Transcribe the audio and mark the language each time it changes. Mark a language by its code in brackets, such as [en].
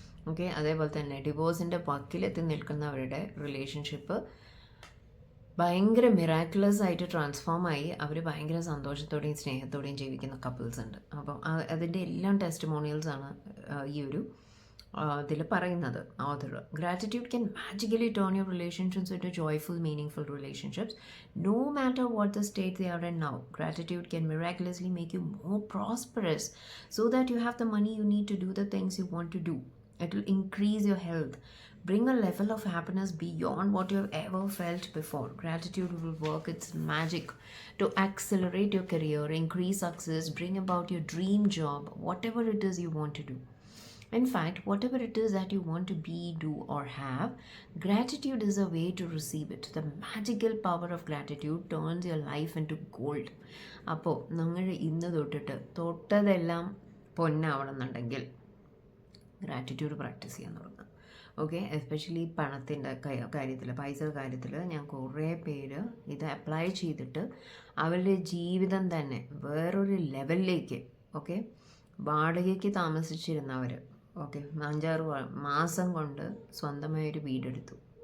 [ml] Okay, അതേപോലെ തന്നെ ഡിവോഴ്സിൻ്റെ വക്കിലെത്തി നിൽക്കുന്നവരുടെ relationship ഭയങ്കര മിറാക്കുലസ് ആയിട്ട് ട്രാൻസ്ഫോം ആയി അവർ ഭയങ്കര സന്തോഷത്തോടെയും സ്നേഹത്തോടെയും ജീവിക്കുന്ന കപ്പിൾസ് ഉണ്ട്. അപ്പം അതിൻ്റെ എല്ലാം ടെസ്റ്റിമോണിയൽസ് ആണ് ഈ ഒരു ഇതിൽ പറയുന്നത് author. [en] Gratitude can magically turn your relationships into joyful meaningful relationships no matter what the state they are in now. Gratitude can miraculously make you more prosperous so that you have the money you need to do the things you want to do. It will increase your health, bring a level of happiness beyond what you have ever felt before. Gratitude will work its magic to accelerate your career, increase success, bring about your dream job, whatever it is you want to do. In fact, whatever it is that you want to be, do, or have, gratitude is a way to receive it. The magical power of gratitude turns your life into gold. [ml] അപ്പോൾ നിങ്ങൾ ഇന്ന് തൊട്ടിട്ട് തൊട്ടതെല്ലാം പൊന്നാവണമെന്നുണ്ടെങ്കിൽ gratitude practice ചെയ്യാൻ തുടങ്ങുക. Okay, especially പണത്തിൻ്റെ കാര്യത്തിൽ, പൈസ കാര്യത്തിൽ ഞാൻ കുറേ പേര് ഇത് അപ്ലൈ ചെയ്തിട്ട് അവരുടെ ജീവിതം തന്നെ വേറൊരു ലെവലിലേക്ക്, ഓക്കെ, വാടകയ്ക്ക് താമസിച്ചിരുന്നവർ, ഓക്കെ, 5-6 മാസം കൊണ്ട് സ്വന്തമായൊരു വീടെടുത്തു.